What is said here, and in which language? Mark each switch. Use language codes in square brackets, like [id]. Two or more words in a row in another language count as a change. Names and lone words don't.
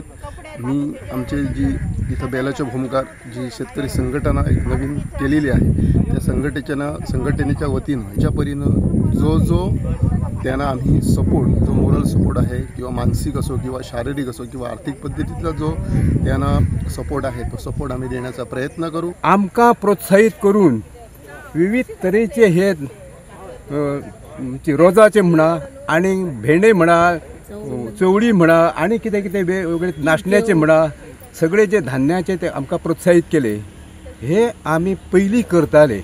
[mr] मी आमचे जी इथं बेलाच्या भूमिकार जी शेतकरी संघटना एक नवीन केलेली आहे त्या संघटनेच्या वतीनं ह्याच्या परीनं जो त्यांना आम्ही सपोर्ट, जो [en] moral support [mr] आहे किंवा मानसिक असो किंवा शारीरिक असो किंवा आर्थिक पद्धतीचा जो त्यांना सपोर्ट आहे तो सपोर्ट आम्ही देण्याचा प्रयत्न करू। [kok] आमकां प्रोत्साहित करून विविध तरेचे हे रोजाचे म्हणा आणि भेंडे म्हणा चवळी म्हणा आणि कितें कितें वेगवेगळे नाशण्याचे म्हणा सगळे जे धान्याचे ते आमकां प्रोत्साहीत केले. हे आमी पयलीं करताले.